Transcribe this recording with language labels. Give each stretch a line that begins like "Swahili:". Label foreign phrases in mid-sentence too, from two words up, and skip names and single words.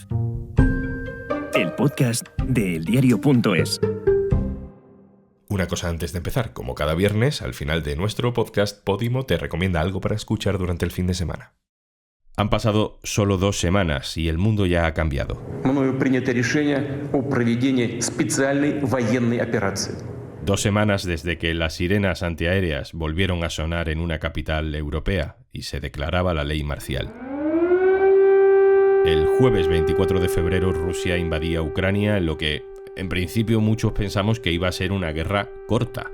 Spanish: El podcast de eldiario.es. Una cosa antes de empezar, como cada viernes, al final de nuestro podcast, Podimo te recomienda algo para escuchar durante el fin de semana. Han pasado solo 2 semanas y el mundo ya ha cambiado.
Russian: Мною принято решение о проведении специальной военной операции.
Spanish: 2 semanas desde que las sirenas antiaéreas volvieron a sonar en una capital europea y se declaraba la ley marcial. El jueves 24 de febrero Rusia invadía Ucrania en lo que, en principio, muchos pensamos que iba a ser una guerra corta.